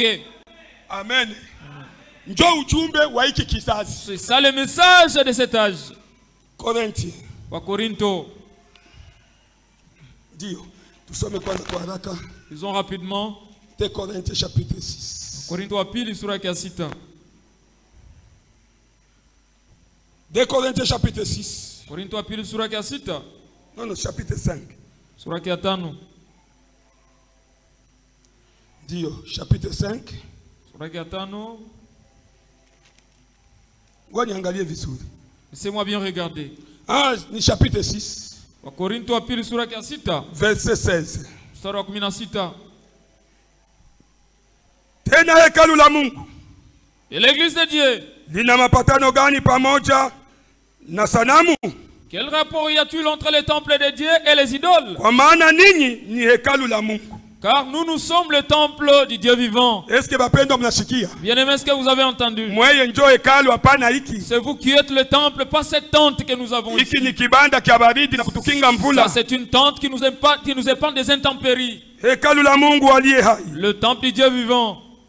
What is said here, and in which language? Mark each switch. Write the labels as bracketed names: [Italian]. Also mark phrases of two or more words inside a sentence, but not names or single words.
[French] Amen. C'est ça le message de cet âge. Corinthiens. Corinto. Disons rapidement. 2 Corinthiens chapitre 6. [Swahili] Corinto apili sura ya 6. [French] 2 Corinthiens chapitre 6. [Swahili] Corinto apili sura ya 6. [French] Non, chapitre 5. [Swahili] Sura ya 5. [French] Dio, chapitre 5. [Swahili] Sura ya 5. Niangalie vizuri. [French] Laissez-moi bien regarder. [Swahili] Ni chapitre 6. Corinto apili sura ya 6. [French] Verset 16. [Swahili] Mstari wa 16. Tena hekalu la Mungu. [French] Et l'église de Dieu. [Swahili] Lina mapatano gani pamoja na sanamu? [French] Quel rapport y a-t-il entre les temples de Dieu et les idoles? [Swahili] Kwa maana ninyi ni hekalu la Mungu. [French] Car nous sommes le temple du Dieu vivant. Est-ce que Bien-aimés, est-ce que vous avez entendu? C'est vous qui êtes le temple, pas cette tente que nous avons ici. Ça, c'est une tente qui nous épargne des intempéries. Le temple du Dieu vivant.